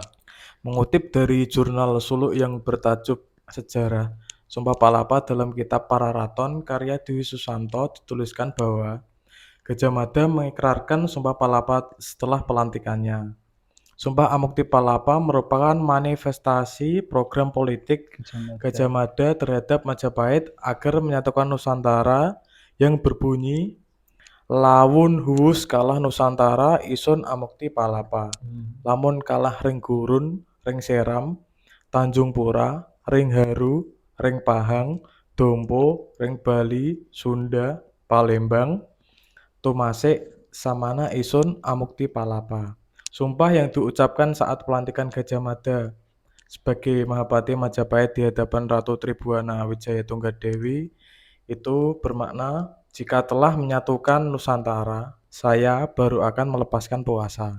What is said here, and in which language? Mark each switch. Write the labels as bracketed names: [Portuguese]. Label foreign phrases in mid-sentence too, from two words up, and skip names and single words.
[Indonesian] Mengutip dari jurnal suluk yang bertajuk Sejarah Sumpah Palapa dalam kitab Pararaton karya Dwi Susanto dituliskan bahwa Gajah Mada mengikrarkan Sumpah Palapa setelah pelantikannya. Sumpah Amukti Palapa merupakan manifestasi program politik Gajah Mada terhadap Majapahit agar menyatukan Nusantara yang berbunyi [Kawi] Lawun huwus kalah Nusantara isun Amukti Palapa. Lamun kalah ring gurun, ring seram, Tanjung Pura, ring Haru, ring Pahang, Dompo, ring Bali, Sunda, Palembang, Tumasik, Samana isun Amukti Palapa. [Indonesian] Sumpah yang diucapkan saat pelantikan Gajah Mada sebagai Mahapatih Majapahit di hadapan Ratu Tribuana Wijaya Tunggadewi itu bermakna jika telah menyatukan Nusantara, saya baru akan melepaskan puasa.